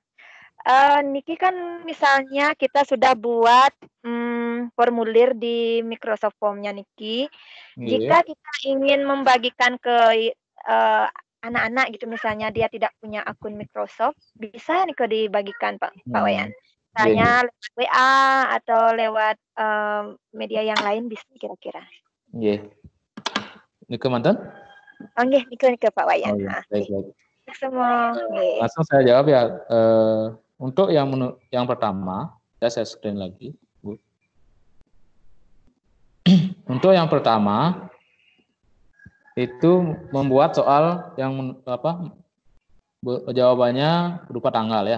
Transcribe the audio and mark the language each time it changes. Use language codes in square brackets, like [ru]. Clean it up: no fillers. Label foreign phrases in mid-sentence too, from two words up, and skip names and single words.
[id] Niki kan misalnya kita sudah buat formulir di Microsoft Form-nya Niki. Jika kita ingin membagikan ke anak-anak gitu, misalnya dia tidak punya akun Microsoft, bisa nih dibagikan Pak Wayan. misalnya lewat WA atau lewat media yang lain bisa kira-kira. [ban] Nggih. Nike manten? Oh nggih, nike Pak Wayan. [id] Oh, iya. Baik. Semua. Langsung saya jawab ya. Untuk yang pertama, ya saya screen lagi, Bu. Untuk yang pertama itu membuat soal yang jawabannya berupa tanggal ya.